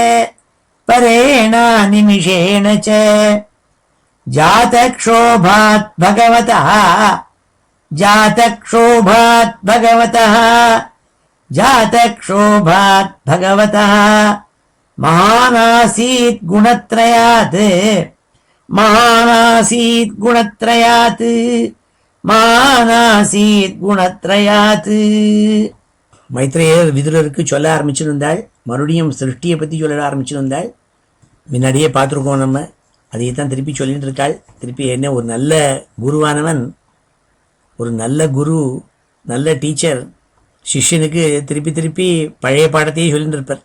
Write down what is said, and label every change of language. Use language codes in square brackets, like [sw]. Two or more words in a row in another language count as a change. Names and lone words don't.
[sa] परेणानिमिषेण च जातक्षोभात् भगवतः जातक्षोभात् भगवतः जातक्षोभात् भगवतः महानासीत् गुणत्रयात् महानासीत् गुणत्रयात् महानासीत् गुणत्रयात् [ta] மைத்ரேயர் விதுரருக்கு சொல்ல ஆரம்பிச்சிருந்தாள். மறுபடியும் சிருஷ்டியை பற்றி சொல்ல ஆரம்பிச்சிருந்தாள். முன்னாடியே பார்த்துருக்கோம் நம்ம, அதையே தான் திருப்பி சொல்லிட்டு இருக்காள். திருப்பி என்ன ஒரு நல்ல குருவானவன், ஒரு நல்ல குரு, நல்ல டீச்சர் சிஷ்யனுக்கு திருப்பி திருப்பி பழைய பாடத்தையே சொல்லிட்டு இருப்பார்.